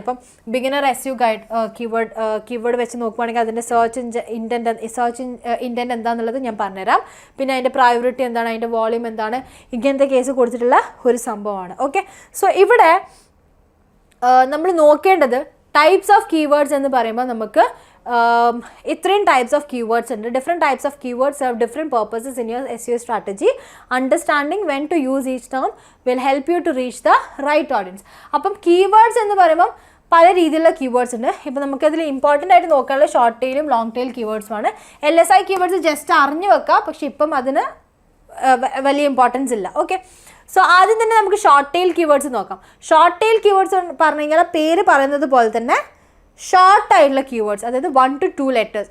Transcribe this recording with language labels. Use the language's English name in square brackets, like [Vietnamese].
[Malayalam] ഇപ്പം beginner SEO guide keyword വെച്ച് നോക്കുവാണെങ്കിൽ അതിൻ്റെ സെർച്ച് ഇൻറ്റൻറ്റ് എന്താണെന്നുള്ളത് ഞാൻ പറഞ്ഞുതരാം. പിന്നെ അതിൻ്റെ പ്രയോറിറ്റി എന്താണ്, അതിൻ്റെ വോളിയം എന്താണ്, ഇങ്ങനത്തെ കേസ് കൊടുത്തിട്ടുള്ള ഒരു സംഭവമാണ്. ഓക്കെ, സോ ഇവിടെ നമ്മൾ നോക്കേണ്ടത് ടൈപ്സ് ഓഫ് കീവേഡ്സ് എന്ന് പറയുമ്പോൾ നമുക്ക് ഇത്രയും ടൈപ്സ് ഓഫ് കീവേഡ്സ് ഉണ്ട്. [English] Different types of keywords serve different purposes in your SEO strategy. Understanding when to use each term will help you to reach the right audience. [Malayalam] അപ്പം keywords എന്ന് പറയുമ്പം പല രീതിയിലുള്ള കീവേഡ്സ് ഉണ്ട്. ഇപ്പോൾ നമുക്കതിൽ ഇമ്പോർട്ടൻ്റ് ആയിട്ട് നോക്കാനുള്ള short ടെയിലും long tail കീവേഡ്സുമാണ്. LSI keywords just അറിഞ്ഞു വെക്കുക, പക്ഷേ ഇപ്പം അതിന് വലിയ ഇമ്പോർട്ടൻസ് ഇല്ല. ഓക്കെ, സോ ആദ്യം തന്നെ നമുക്ക് ഷോർട്ട് ടെയിൽ കീവേഡ്സ് നോക്കാം. ഷോർട്ട് ടെയിൽ കീവേഡ്സ് പറഞ്ഞു കഴിഞ്ഞാൽ പേര് പറയുന്നത് പോലെ തന്നെ ഷോർട്ടായിട്ടുള്ള കീവേഡ്സ്, അതായത് [English] 1 to 2 letters.